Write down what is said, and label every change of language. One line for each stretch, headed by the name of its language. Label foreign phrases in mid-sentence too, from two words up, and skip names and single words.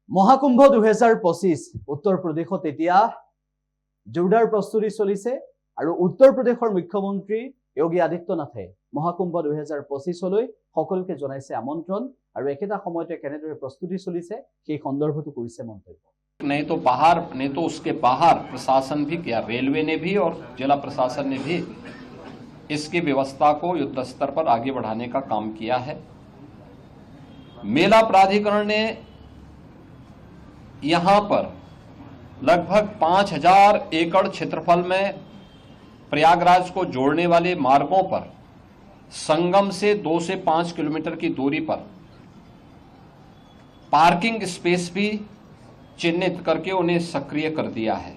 Assamese: মহাকুম্ভ 2025 উত্তৰ প্ৰদেশত এতিয়া জোৰদাৰ প্ৰস্তুতি চলিছে আৰু উত্তৰ প্ৰদেশৰ মুখ্যমন্ত্ৰী যোগী আদিত্যনাথে মহাকুম্ভ 2025লৈ সকলোকে জনাইছে আমন্ত্ৰণ আৰু একেটা সময়তে কেনেদৰে প্ৰস্তুতি চলিছে সেই সন্দৰ্ভটো কৰিছে মন্তব্য।
Hindi: नहीं तो उसके बाहर प्रशासन भी किया, रेलवे ने भी और जिला प्रशासन ने भी इसकी व्यवस्था को युद्ध स्तर पर आगे बढ़ाने का काम किया है। मेला प्राधिकरण ने यहां पर लगभग 5000 एकड़ क्षेत्रफल में प्रयागराज को जोड़ने वाले मार्गों पर संगम से 2 से 5 किलोमीटर की दूरी पर पार्किंग स्पेस भी चिन्हित करके उन्हें सक्रिय कर दिया है।